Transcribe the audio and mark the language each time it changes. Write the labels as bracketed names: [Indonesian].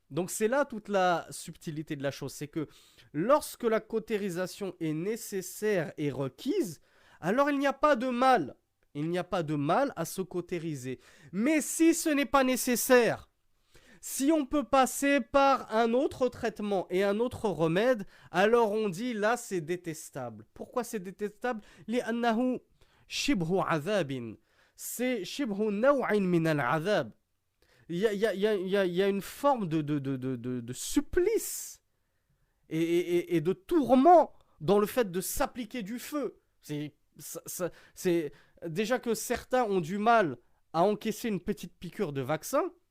[French] Donc c'est là toute la subtilité de la chose, c'est que lorsque la cautérisation est nécessaire et requise, alors il n'y a pas de mal. Il n'y a pas de mal à se cautériser. Mais si ce n'est pas nécessaire, Si on peut passer par un autre traitement et un autre remède, alors on dit là c'est détestable. Pourquoi c'est détestable? [Arabic] لأنه شبه عذاب. [French] C'est [Arabic] شبه نوع من العذاب. [French] Il y a une forme de supplice et de tourment dans le fait de s'appliquer du feu. C'est déjà que certains ont du mal à encaisser une petite piqûre de vaccin.